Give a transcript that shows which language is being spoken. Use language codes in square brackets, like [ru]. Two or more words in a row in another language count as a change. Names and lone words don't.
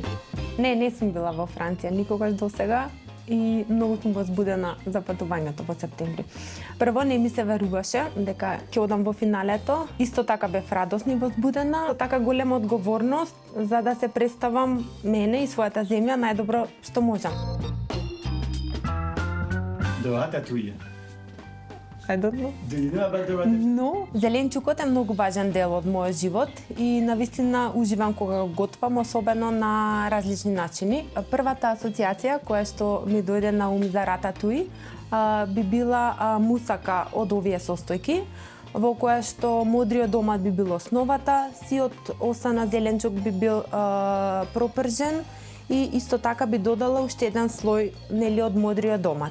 [mk] Не сум била во Франција никогаш досега и многу сум возбудена за патувањето во септември. Прво не ми се веруваше дека ќе одам во финалето, исто така бев радосна и возбудена, така голема одговорност за да се представам мене и својата земја најдобро што можам. [en] The ratatouille. I don't know. Do you know about the ratatouille? [mk] Но зеленчукот е многу важен дел од мојот живот и навистина уживам кога го готвам, особено на различни начини. Првата асоциација која што ми дојде на ум за рататуи би била мусака од овие состојки, во која што модриот домат би бил основата, сиот осана зеленчук би бил пропржен и исто така би додала уште еден слој нели од модриот домат.